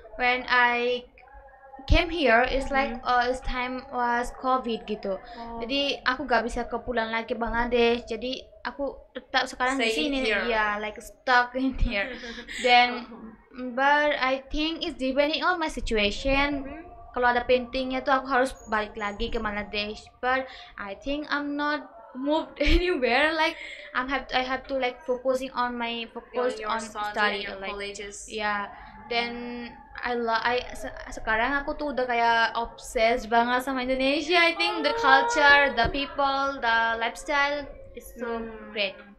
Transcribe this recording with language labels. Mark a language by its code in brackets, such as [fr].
[en] When I came here it's like it's time was COVID [id] gitu. Jadi aku gak bisa pulang lagi ke Bangladesh. Jadi aku tetap sekarang di sini ya, [en] like stuck in here. Then but I think it's depending on my situation. [id] Kalau ada pentingnya tuh aku harus balik lagi ke Bangladesh. [en] But I think I'm not moved anywhere, like I have to like focusing on my on study like colleges. Yeah. Then [id] sekarang aku tuh udah kayak obsessed banget sama Indonesia. [en] I think the culture, the people, the lifestyle is so great.